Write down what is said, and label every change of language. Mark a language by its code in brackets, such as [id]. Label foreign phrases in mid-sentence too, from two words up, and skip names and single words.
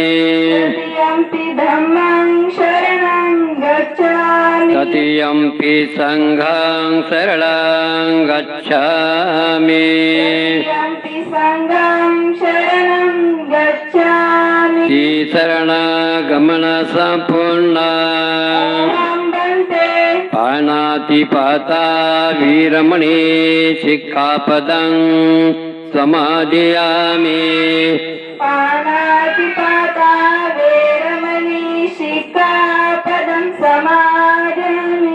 [pi] तृतीयम्पि धम्मं शरणं गच्छामि तृतीयम्पि संघं शरणं गच्छामि तृतीयम्पि संघं शरणं गच्छामि [mr] शरणगमन संपूर्ण [pi] अहं भन्ते पाणातिपाता वीरमणि सिक्खापदं समादयामि पाणातिपाता वेरमणि सिक्खापदं समादयामि